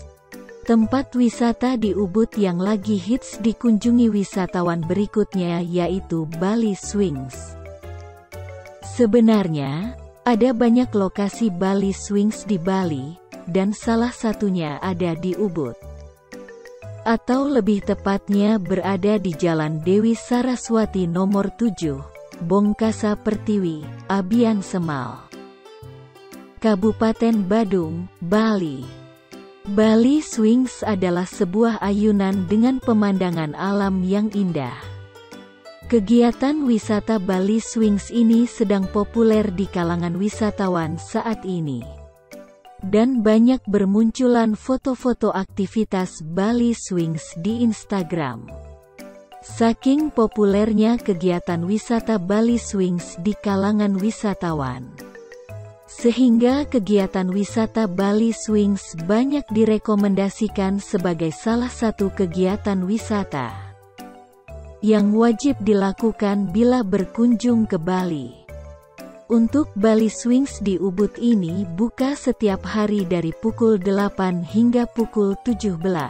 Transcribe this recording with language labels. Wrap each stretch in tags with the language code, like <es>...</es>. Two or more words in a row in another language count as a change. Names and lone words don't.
<id>Tempat wisata di Ubud yang lagi hits dikunjungi wisatawan berikutnya yaitu Bali Swings. Sebenarnya, ada banyak lokasi Bali Swings di Bali, dan salah satunya ada di Ubud. Atau lebih tepatnya berada di Jalan Dewi Saraswati nomor 7, Bongkasa Pertiwi, Abian Semal, Kabupaten Badung, Bali. Bali Swings adalah sebuah ayunan dengan pemandangan alam yang indah. Kegiatan wisata Bali Swings ini sedang populer di kalangan wisatawan saat ini. Dan banyak bermunculan foto-foto aktivitas Bali Swings di Instagram. Saking populernya kegiatan wisata Bali Swings di kalangan wisatawan, sehingga kegiatan wisata Bali Swings banyak direkomendasikan sebagai salah satu kegiatan wisata yang wajib dilakukan bila berkunjung ke Bali. Untuk Bali Swings di Ubud ini buka setiap hari dari pukul 8 hingga pukul 17.</id>